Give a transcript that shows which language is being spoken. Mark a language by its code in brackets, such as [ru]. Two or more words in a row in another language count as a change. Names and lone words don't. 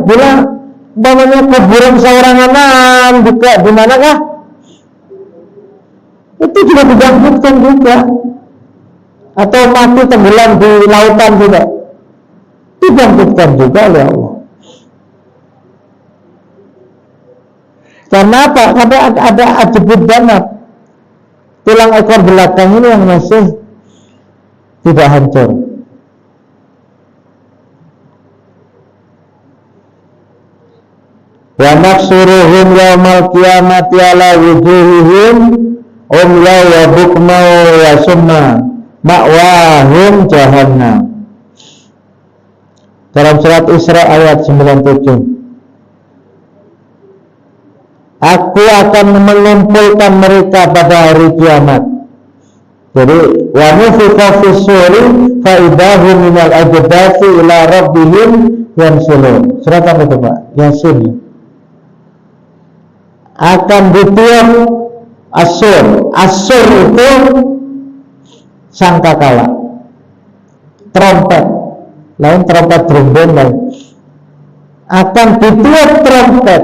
[id] Bila namanya kuburan seorang anak juga di manakah itu juga dibangkitkan juga, atau mati tenggelam di lautan juga dibangkitkan juga oleh Allah. Karena apa? Karena ada [ar] عجب الذنب, [id] tulang ekor belakang ini yang masih tidak hancur. [ar] وَنَحْشُرُهُمْ يَوْمَ الْقِيَامَةِ عَلَىٰ وُجُوهِهِمْ عُمْيًا وَبُكْمًا وَصُمًّا مَأْوَاهُمْ جَهَنَّمُ. [id] Dalam surat Isra ayat 97. Aku akan mengumpulkan mereka pada hari kiamat. Jadi [ar] وَنُفِخَ فِي الصُّورِ فَإِذَا هُمْ مِنَ الْأَجْدَاثِ إِلَىٰ رَبِّهِمْ يَنْسِلُونَ. [id] Surat apa itu Pak? Yasin. Akan ditiup asur. Asur itu sangkakala, trompet, lain trompet trombon lain. Akan ditiup trompet.